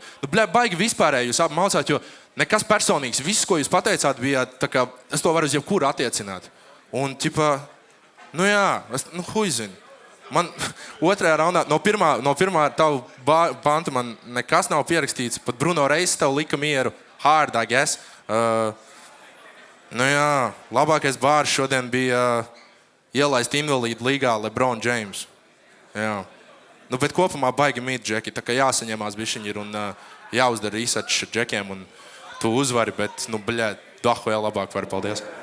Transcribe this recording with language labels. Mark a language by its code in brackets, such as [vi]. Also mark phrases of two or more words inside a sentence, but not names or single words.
[lv] Baigi vispārēji jūs abi maucāt, jo nekas personīgs, viss, ko jūs pateicāt, bija tā kā, es to varu uz jebkuru attiecināt. Un, huizini. Man otrajā raundā, no pirmā tavu pantu man nekas nav pierakstīts, pat Bruno Reis tev lika mieru, [en] hard, I guess. [lv] Labākais bārs šodien bija ielaist invalīdu līgā LeBron James. Jā. Bet kopumā baigi mīt, Džeki, tā kā jāsaņemās bišķiņi ir un jāuzdara research ar Džekiem un tu uzvari, bet, dahu vēl labāk var, paldies.